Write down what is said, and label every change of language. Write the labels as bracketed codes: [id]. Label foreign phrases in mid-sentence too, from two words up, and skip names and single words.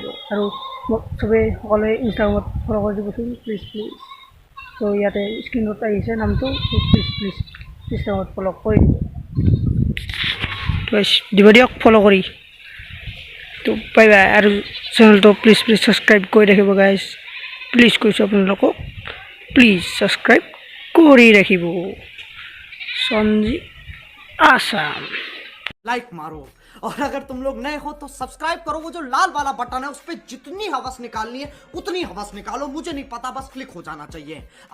[as] আৰু মোক চবেই সকলোৱে ইনষ্টাগ্ৰামত ফ'ল' কৰি দিবচোন [en] please please [as] তো ইয়াতে স্ক্ৰীণত আহিছে নামটো প্লিজ প্লিজ ইনষ্টাগ্ৰামত ফ'ল' কৰি দিব তো দিব দিয়ক ফ'ল' কৰি তো [en] bye bye [as] আৰু চেনেলটো [en] please please [as] ছাবস্ক্ৰাইব কৰি ৰাখিব গাইজ প্লিজ কৈছোঁ আপোনালোকক প্লিজ ছাবস্ক্ৰাইব কৰি ৰাখিব সঞ্জীৱ আছাম [hi] लाइक मारो और अगर तुम लोग नए हो तो सब्सक्राइब करो वो जो लाल वाला बटन है उस पर जितनी हवस निकालनी है उतनी हवस निकालो मुझे नहीं पता बस क्लिक हो जाना चाहिए